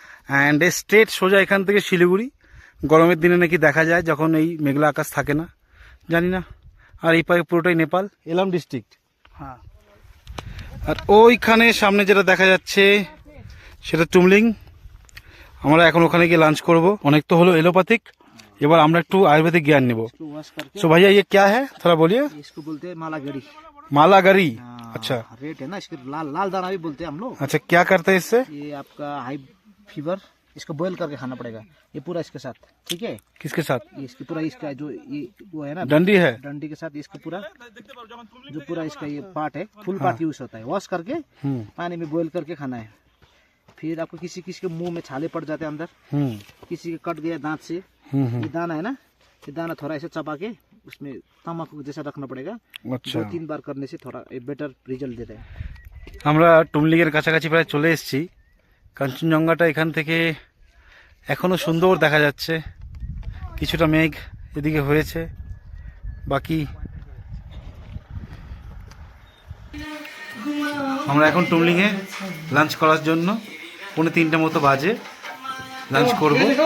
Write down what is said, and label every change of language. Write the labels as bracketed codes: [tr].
[bn] And straight সোজা এখান থেকে শিলিগুড়ি। গরমের দিনে নাকি দেখা যায় যখন এই মেঘলা আকাশ থাকে না, জানি না। আর এই পায়ে পুরোটাই নেপাল, এলাম ডিস্ট্রিক্ট। হ্যাঁ, আর ওইখানে সামনে যেটা দেখা যাচ্ছে সেটা টুমলিং। আমরা এখন ওখানে গিয়ে লাঞ্চ করব। অনেক তো হলো এলোপ্যাথিক, এবার আমরা একটু আयुर्वेदिक ज्ञान নেব। [hi] सो भैया ये क्या है, थोड़ा बोलिए। इसको बोलते हैं मालागरी। मालागरी, अच्छा। रेट है ना इसके, लाल लाल दाना भी बोलते हैं हम लोग। अच्छा, क्या करते हैं इससे? ये आपका हाई फीवर, इसको बॉयल करके खाना पड़ेगा, ये पूरा इसके साथ, ठीक है। किसके साथ? ये इसके पूरा, इसका जो ये वो है ना डंडी है, डंडी के साथ इसका पूरा जो पूरा इसका ये पार्ट है, फुल पार्ट यूज होता है। वॉश करके पानी में बॉयल करके खाना है। फिर आपको किसी किसी के मुंह में छाले पड़ जाते हैं अंदर, किसी के कट गया दांत से, ये दाना है ना, ये दाना थोड़ा ऐसे चबा के उसमें तम्बाकू जैसा रखना पड़ेगा। अच्छा, 2-3 बार करने से थोड़ा बेटर रिजल्ट देता है। [bn] আমরা টুমলিংয়ের কাছাকাছি প্রায় চলে এসেছি। কাঞ্চনজঙ্ঘাটা এখান থেকে এখনো সুন্দর দেখা যাচ্ছে। কিছুটা মেঘ এদিকে হয়েছে, বাকি আমরা এখন টুমলিংয়ে লাঞ্চ করার জন্য 2:45 মতো বাজে লাঞ্চ করব।